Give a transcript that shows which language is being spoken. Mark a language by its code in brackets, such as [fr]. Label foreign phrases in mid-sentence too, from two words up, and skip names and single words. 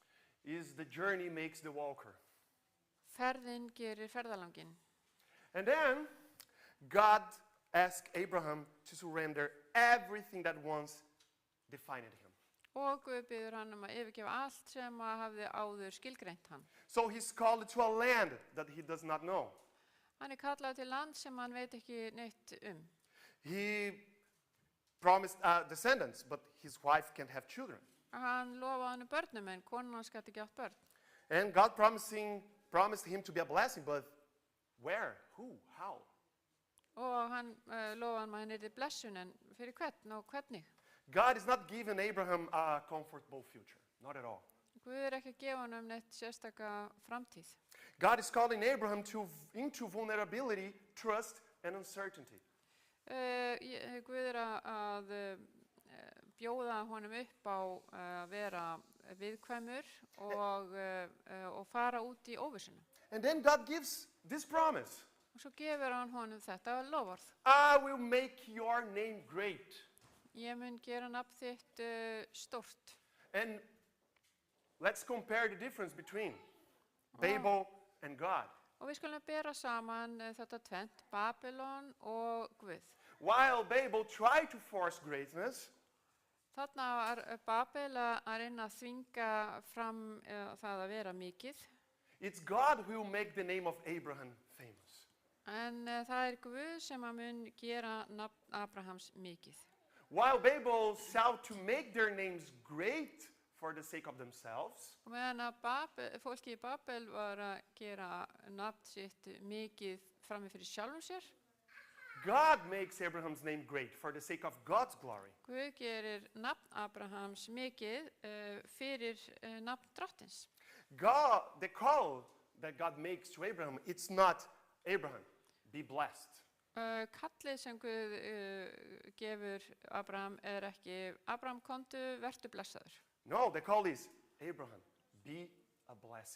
[en] Is the journey makes the walker. [is] Ferðin gerir ferðalangin. [en] And then God asked Abraham to surrender everything that once defined him. [is] Og Guð biður hann að yfirgefa allt sem hafði áður skilgreint hann. [en] So he's called to a land that he does not know. [is] Hann kallaður til land sem hann veit ekki neitt [en] He promised descendants, but his wife can't have children. [is] Hann lofaði hann börnum en konan hans gat ekki átt börn. [en] And God promised him to be a blessing, but where? Who? How? [is] Og hann lofaði hann að hann yrði blessun en fyrir hvern og hvernig. [en] God is not giving Abraham a comfortable future, not at all. [is] Guð ekki að gefa hann neitt sérstaka framtíð. [en] God is calling Abraham into vulnerability, trust, and uncertainty. [is] Guð að bjóða honum upp á að vera viðkvæmur og fara út í óvissuna. [en] And then God gives this promise. [is] Og svo gefur hann honum þetta loforð. [en] I will make your name great. [is] Ég mun gera nafn þitt stórt. [en] And let's compare the difference between Babel and God. [is] Og við skulum bera saman þetta tvennt, Babylon og Guð. [en] While Babel tried to force greatness, [is] Þarna var Babel að reyna að þvinga fram það að vera mikið. [en] it's God who will make the name of Abraham famous. [is] En það Guð sem að mun gera nafn Abrahams mikið. [en] While Babel sought to make their names great for the sake of themselves, [is] Og meðan að fólki í Babel var að gera nafn sitt mikið frammi fyrir sjálfum sér, [en] God makes Abraham's name great for the sake of God's glory. [is] Guð gerir nafn Abrahams mikið fyrir nafn drottins. [en] God, the call that God makes to Abraham, it's not Abraham, be blessed. [is] Kallið sem Guð gefur Abraham ekki Abraham komdu, vertu blessaður. [en] No, the call is Abraham, be a blessing.